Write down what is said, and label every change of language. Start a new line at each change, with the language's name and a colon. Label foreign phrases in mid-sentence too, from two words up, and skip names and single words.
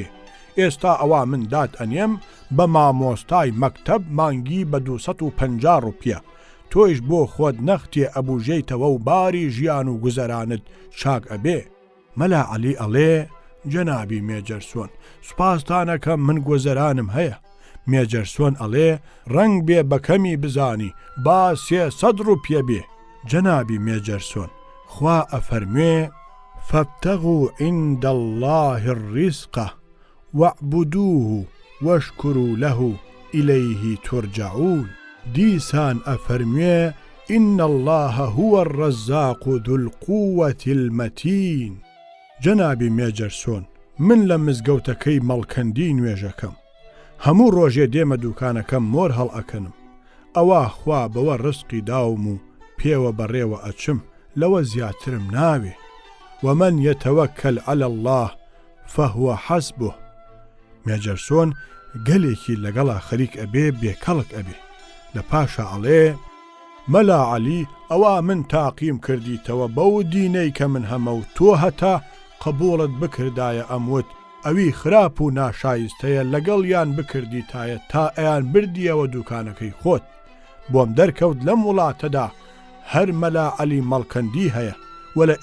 Central Kurdish: ئێستا ئەوا من داد ئەنێم بە مامۆستای مەکتەب مانگی بە 250 ڕوپیە، تۆیش بۆ خۆت نەختێ ئەبوژەیتەوە و باری ژیان و گوزەرانت چاک ئەبێ. مەلا عەلی ئەڵێ جەنابی مێجەرسۆن سوپاسدانەکەم من گوزەرانم هەیە. مێجەرسۆن ئەڵێ ڕەنگ بێ بەکەمی بزانی با 300 ڕوپیە بێ. جەنابی مێجەرسۆن خوا ئەفەرموێ
Arabic: فابتغوا عند الله الرزق واعبدوه واشكروا له إليه ترجعون.
Central Kurdish: دیسان ئەفەرموێ
Arabic: إن الله هو الرزاق ذو القوة المتين.
Central Kurdish: جەنابی مێجەرسۆن من لە مزگەوتەکەی مەڵکەندی نوێژەکەم، هەموو ڕۆژێ دێمە دوکانەکەم مۆر هەڵ ئەکەنم ئەوە خوا بەوە ڕزقی داوم و پێوە بەڕێوە ئەچم لەوە زیاترم ناوێ
Arabic: ومن يتوكل على الله فهو حسبه
Central Kurdish: مێجەرسۆن گەلێکی لەگەڵا خەریک ئەبێ بێکەڵک ئەبێ لە پاشا ئەڵێ مەلا عەلی ئەوە من تاقیم کردیتەوە بەو دینەی کە من هەمە و تۆ هەتا قبوڵت بکردایە ئەموت ئەوی خراپ و ناشایستەیە لەگەڵ یان بکردیتایە تا ئەیان بردیەوە دوکانەکەی خۆت بۆم دەرکەوت لەم وڵاتەدا هەر مەلا عەلی مەڵکەندی هەیە و لە